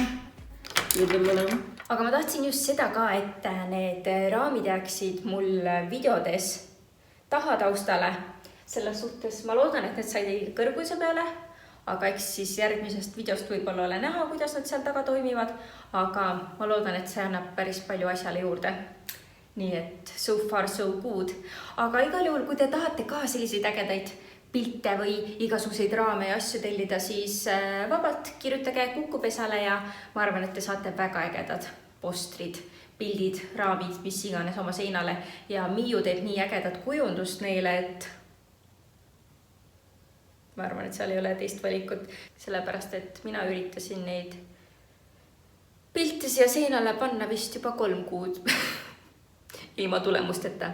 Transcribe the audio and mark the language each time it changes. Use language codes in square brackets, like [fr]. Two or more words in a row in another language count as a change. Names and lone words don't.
[et] Aga ma tahtsin just seda ka, et need raamid jääksid mul videodes taha taustale. Selles suhtes ma loodan, et need said kõrguse peale. Aga eks siis järgmisest videost võib-olla ole näha, kuidas nad seal taga toimivad. Aga ma loodan, et see annab päris palju asjale juurde. Nii et [en] so far so good. [et] Aga igal juhul, kui te tahate ka selliseid ägedaid pilte või igasuguseid raame ja asju tellida, siis vabalt kirjutage Kukupesale ja ma arvan, et te saate väga ägedad postrid pildid, raamid, mis iganes oma seinale ja Miiu teeb nii ägedat kujundust neile, et ma arvan, et seal ei ole teist valikut, sellepärast et mina üritasin neid pilte siia seinale panna vist juba 3 kuud ilma tulemusteta.